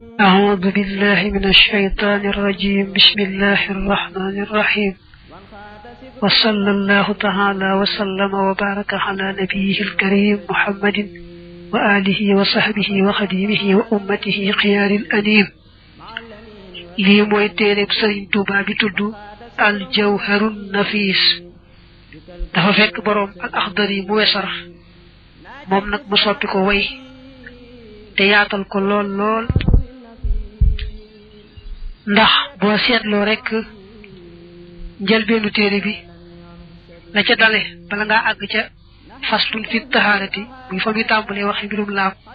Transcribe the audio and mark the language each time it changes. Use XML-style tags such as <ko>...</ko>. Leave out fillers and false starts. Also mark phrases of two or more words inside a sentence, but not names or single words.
<ar>أعوذ بالله من الشيطان الرجيم. بسم الله الرحمن الرحيم. وصلى الله تعالى وسلم وبارك على نبيه الكريم محمد وآله وصحبه وخديمه وأمته خيار الأنيم.</ar> <wo>lii mooy téereb Sëriñ Tuubaa bi tudd Aljawharun Nafiis. dafa fekk boroom al Axdari mu wesar moom nag mu soppi ko way te yaatal ko lool lool, ndax boo seetloo rekk njëlbeenu téere bi la ca dale bala ngaa àgg ca</wo> <ar>فصل في الطهارة</ar> <wo>muy fa muy tàmbalee waxi mbirum laab</wo>